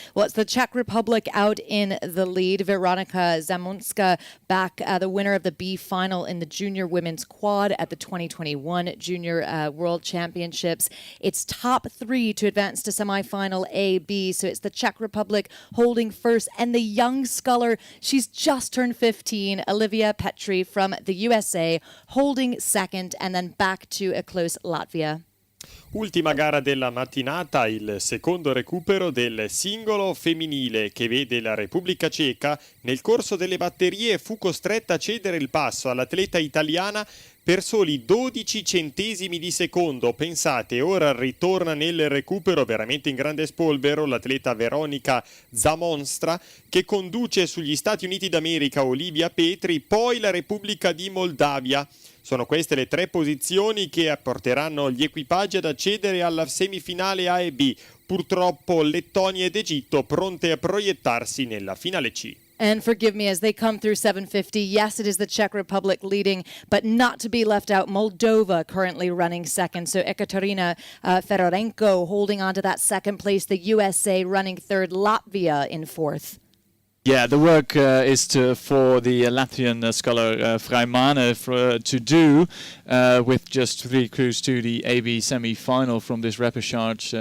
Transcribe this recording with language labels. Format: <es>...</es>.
<en>Well, it's the Czech Republic out in the lead. Veronika Zamonska back, the winner of the B final in the junior women's quad at the 2021 Junior World Championships. It's top 3 to advance to semifinal A, B. So it's the Czech Republic holding first, and the young sculler, she's just turned 15, Olivia Petri from the USA, holding second, and then back to a close Latvia.</en> <it>Ultima gara della mattinata, il secondo recupero del singolo femminile che vede la Repubblica Ceca nel corso delle batterie fu costretta a cedere il passo all'atleta italiana per soli 12 centesimi di secondo. Pensate, ora ritorna nel recupero veramente in grande spolvero l'atleta Veronika Zamonstra che conduce sugli Stati Uniti d'America Olivia Petri, poi la Repubblica di Moldavia. Sono queste le 3 posizioni che porteranno gli equipaggi ad accedere alla semifinale A e B. Purtroppo Lettonia ed Egitto pronte a proiettarsi nella finale C.</it> <en>And forgive me, as they come through 750, yes, it is the Czech Republic leading, but not to be left out, Moldova currently running second. So Ekaterina Fedorenko holding on to that second place. The USA running third, Latvia in fourth. Yeah, the work is for the Latvian sculler Freimane to do with just 3 crews to the AB semi-final from this repechage.</en>